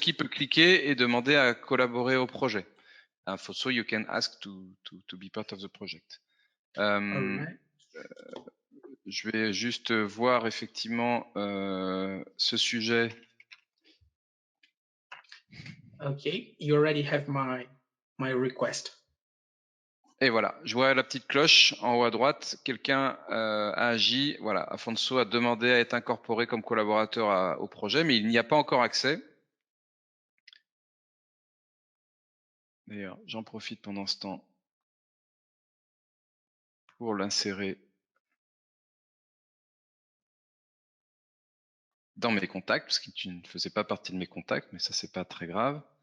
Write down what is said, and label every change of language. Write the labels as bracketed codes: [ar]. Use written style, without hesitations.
[fr] qui peut cliquer et demander à collaborer au projet. [en] So you can ask to be part of the project. All right. [fr] Je vais juste voir effectivement ce sujet. [en] Okay. You already have my request. [fr] Et voilà, je vois la petite cloche en haut à droite. Quelqu'un a agi. Voilà, Afonso a demandé à être incorporé comme collaborateur au projet, mais il n'y a pas encore accès. D'ailleurs, j'en profite pendant ce temps pour l'insérer dans mes contacts, parce qu'il ne faisait pas partie de mes contacts, mais ça c'est pas très grave.